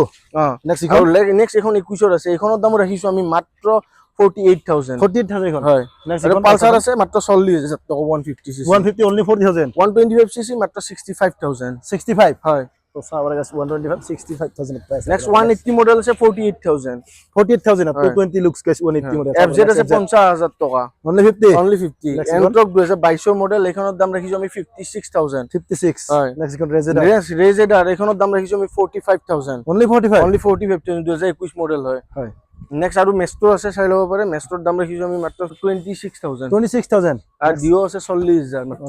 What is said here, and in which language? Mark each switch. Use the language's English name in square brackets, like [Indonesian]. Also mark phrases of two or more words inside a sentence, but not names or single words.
[Assamese] নেক্সট এখন 21ৰ আছে, এইখনৰ দাম ৰাখিছো আমি মাত্ৰ 48,000 এখন হয়। নেক্সট আৰু পালসাৰ আছে মাত্ৰ 40,000 টকা 150 cc [English] 150 only 40,000 [Assamese] 125 cc মাত্ৰ 65,000 65 হয়। তো চাওবাৰে 125 65,000 প্ৰাইস নেক্সট 180 মডেল আছে 48,000 48,000 হয়। [English] 220 looks guys 180 মডেল [Assamese] FZ আছে 50,000 টকা [English] only 50 only 50 Next [Assamese] এন্ট্ৰক 2022 মডেল, এইখনৰ দাম ৰাখিছো আমি 56,000 56 হয়। নেক্সট এখন ৰেজেড ৰেজেডাৰ এইখনৰ দাম ৰাখিছো আমি 45,000 [English] only 45 [Assamese] only 45,000 2021 মডেল হয়। হয় নেক্সট আৰু মেষ্ট্ৰো আছে, চাই ল'ব পাৰে। মেষ্ট্ৰোৰ দাম ৰাখিছো আমি মাত্ৰ 26,000 26,000 আৰু ডিও আছে 40,000 মাত্ৰ।